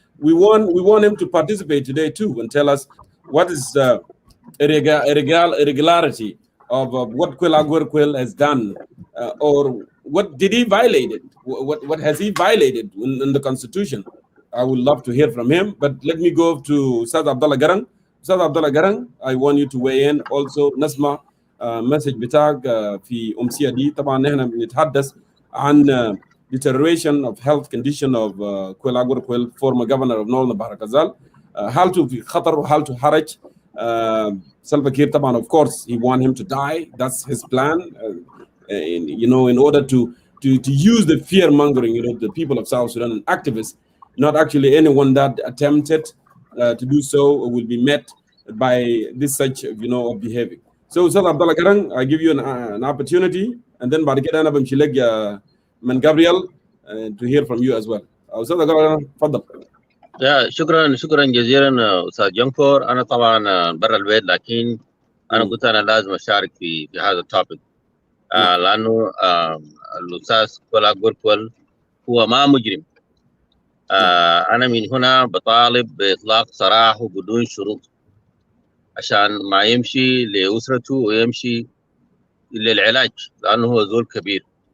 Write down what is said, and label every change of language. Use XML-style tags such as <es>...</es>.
<en>We want him to participate today too and tell us what is irregularity of what Kwel has done, or what did he violate it? What has he violated in the Constitution? I would love to hear from him, but let me go to Ustaz Abdallah Garang. Ustaz Abdallah Garang, I want you to weigh in also.</en> <ar>نسمع مسج بتاعك في أمسية دي.</ar> <en>طبعا نحن بنتحدث عن deterioration of health condition of Kwel, former governor of Northern Bahar Ghazal.</en> <ar>حالته في خطر وحالته حرج.</ar> <en>Salva Kiir, طبعا, of course, he want him to die. That's his plan. In order to use the fear mongering, the people of South Sudan and activists. Not actually anyone that attempted to do so will be met by this such, of behavior. So, Ustaz Abdallah Garang, I give you an opportunity, and then بعد كده أنا بمشي لك من Gabriel to hear from you as well. Ustaz Abdallah Garang, تفضل.</en> <ar>شكرا جزيلا استاذ جنكور. انا طبعا برا البيت، لكن انا قلت انا لازم اشارك في هذا التوبيك. لانه الاستاذ كولا جوركول هو ما مجرم. انا من هنا بطالب باطلاق سراحه بدون شروط عشان ما يمشي لاسرته ويمشي للعلاج، لانه هو زول كبير.</ar>